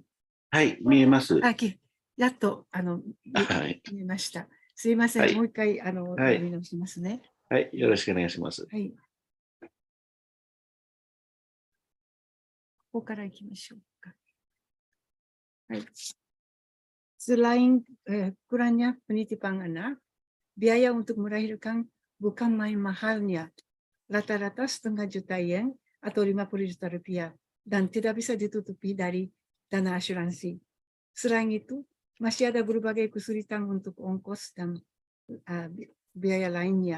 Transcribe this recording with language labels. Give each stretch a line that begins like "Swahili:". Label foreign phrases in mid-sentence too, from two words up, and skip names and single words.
Japanese: はい、見えます。やっと見えました。すいません、もう一回やり直しますね。はい、よろしくお願いします。はい。ここから行きましょうか。
Indonesian: はい。Selain kurangnya penitipan anak, biaya untuk melahirkan bukan main mahalnya. Rata-rata setengah juta yen atau 50 juta rupiah dan tidak bisa ditutupi dari dana asuransi. Selain itu, masih ada berbagai kesulitan untuk ongkos dan biaya lainnya.